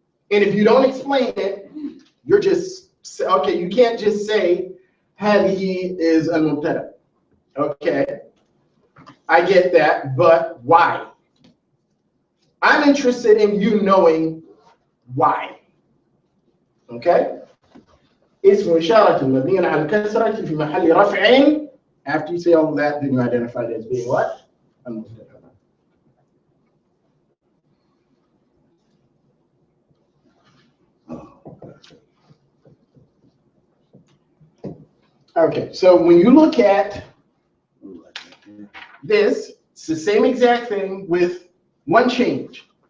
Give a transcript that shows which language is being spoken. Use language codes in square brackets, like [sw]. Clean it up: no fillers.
[en] And if you don't explain it, you're just, okay, you can't just say هذه is المبتدأ. Okay, I get that, but why? I'm interested in you knowing why. Okay? [ar] اسم إشارة مبني على الكسرة في محل رفع. [en] After you say all of that, then you identify it as being what? [ar] المبتدأ. [en] Okay, so when you look at this, it's the same exact thing with one change.